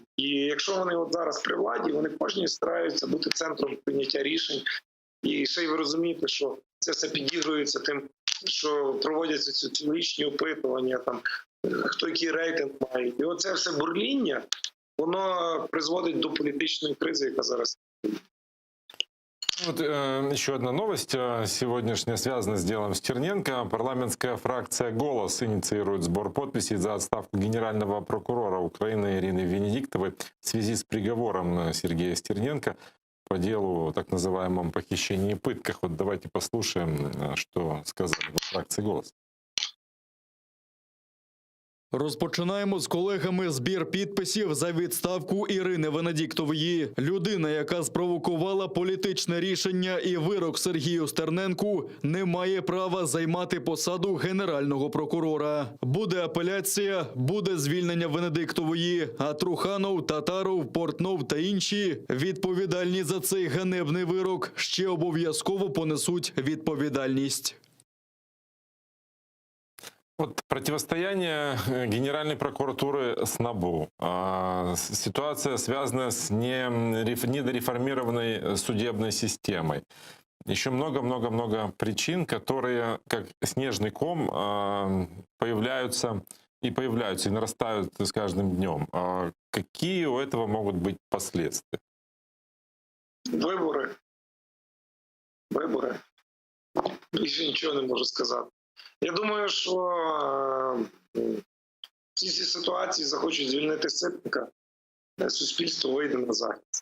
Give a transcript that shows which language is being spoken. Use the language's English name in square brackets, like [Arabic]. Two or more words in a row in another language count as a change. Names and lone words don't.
[Ukrainian] І якщо вони от зараз при владі, вони кожні стараються бути центром прийняття рішень. І ще й ви розумієте, що це все підігрується тим, що проводяться соціологічні опитування, там, хто який рейтинг має. І оце все бурління, воно призводить до політичної кризи, яка зараз. [Russian] Вот еще одна новость сегодняшняя связана с делом Стерненко. Парламентская фракция «Голос» инициирует сбор подписей за отставку генерального прокурора Украины Ирины Венедиктовой в связи с приговором Сергея Стерненко по делу так называемом похищении и пытках. Вот давайте послушаем, что сказали во фракции «Голос». Розпочинаємо з колегами збір підписів за відставку Ірини Венедіктової. Людина, яка спровокувала політичне рішення і вирок Сергію Стерненку, не має права займати посаду генерального прокурора. Буде апеляція, буде звільнення Венедіктової, а Труханов, Татаров, Портнов та інші, відповідальні за цей ганебний вирок, ще обов'язково понесуть відповідальність. Вот противостояние Генеральной прокуратуры с НАБУ. Ситуация связана с недореформированной судебной системой. Еще много-много-много причин, которые, как снежный ком, появляются и нарастают с каждым днем. Какие у этого могут быть последствия? [Ukrainian] Вибори. Більше нічого не можу сказати. Я думаю, що ці ситуації захочуть звільнити Ситника, суспільство вийде на захист.